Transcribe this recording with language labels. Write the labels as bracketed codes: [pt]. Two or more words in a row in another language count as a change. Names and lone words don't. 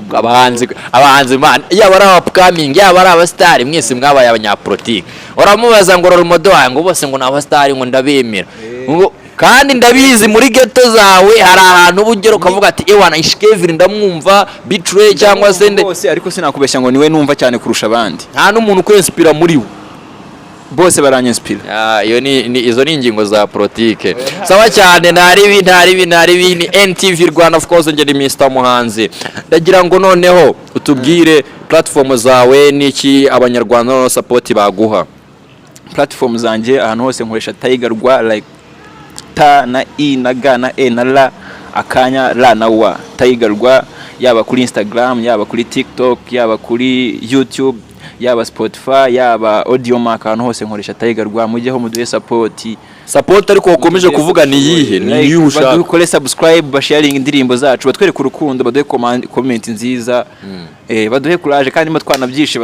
[rw] abahanzi man yaba ari upcoming yaba ari abastari mwese mwabaye abanyapolitike, uramubaza ngo [en] role model [rw] wangu bose ngo n'abastari ngo ndabemera, kandi ndabizi muri ghetto zawe hari ahantu ubugero ukavuga ati ewana Ishkevin ndamwumva, Betray cyangwa se bose, ariko sinakubeshya ngo niwe numva cyane kurusha abandi. Nta n'umuntu kwinspira muri we, bose baranyispira. Iyo izo ni ingingo za politike. Sawa cyane, ntari ni NTV Rwanda, [en] of course [rw] nge ni Mr Muhanzi. Ndagira ngo noneho utubwire platform zawe n'iki abanyarwanda no support baguha. Platform zanjye ahantu hose nkoresha Tiger Rwa, like ta na i na ga na e na la akanya la na wa. Tiger Rwa yaba kuri Instagram, yaba kuri TikTok, yaba kuri YouTube, yaba Spotify, yaba Audiomack, ahantu hose nkoresha Tiger Rwa. Mujyeho muduhe support ariko ukomeje kuvuga ni yihe ni yushaka badukore subscribe, basharing indirimbo zacu, batwereke urukundo, baduhe comment nziza, baduhe courage, kandi matwanabyishe